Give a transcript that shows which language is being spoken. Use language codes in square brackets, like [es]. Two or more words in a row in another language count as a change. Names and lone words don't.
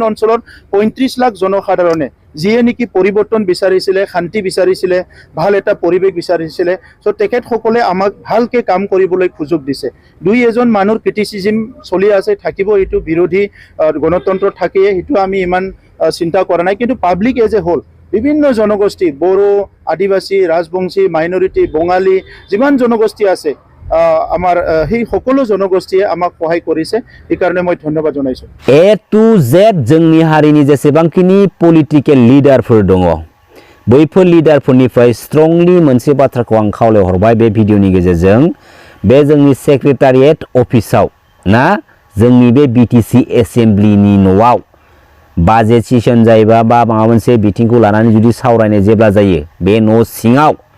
[as] অঞ্চলত 35 লাখ জনসাধাৰণে যিয়ে নেকি পৰিৱৰ্তন বিচাৰিছিলে শান্তি বিচাৰিছিলে ভাল এটা পৰিৱেশ বিচাৰিছিলে সো তেখেতসকলে আমাক ভালকৈ কাম কৰিবলৈ সুযোগ দিছে দুই এজন মানুহৰ ক্ৰিটিসিজম চলি আছে থাকিব এটো বিৰোধী গণতন্ত্ৰ থাকে এটো আমি ইমান চিন্তা কৰা নাই কিন্তু [en] public as a whole [as] বিভিন্ন জনগোষ্ঠী বড়ো আদিবাসী ৰাজবংশী মাইনৰিটি বঙালী যিমান জনগোষ্ঠী আছে আমাৰ সেই সকলো জনগোষ্ঠীয়ে আমাক সহায় কৰিছে এই কাৰণে মই ধন্যবাদ জনাইছো [en] A to Z [brx] जोंनि हारिनि जेसेबांखिनि पलिटिकेल लिडारफोर दङ बैफोर लिडारफोरनिफ्राय स्ट्रंलि मोनसे बाथ्राखौ आं खावलायहरबाय बे भिडिअनि गेजेरजों बे जोंनि सेक्रेटारियेट अफिसाव ना जोंनि बे बिटिसि एसेम्ब्लिनि न'आव [en] budget session [brx] जायोबा बा माबा मोनसे बिथिंखौ लानानै जुदि सावरायनाय जेब्ला जायो बे न' सिङाव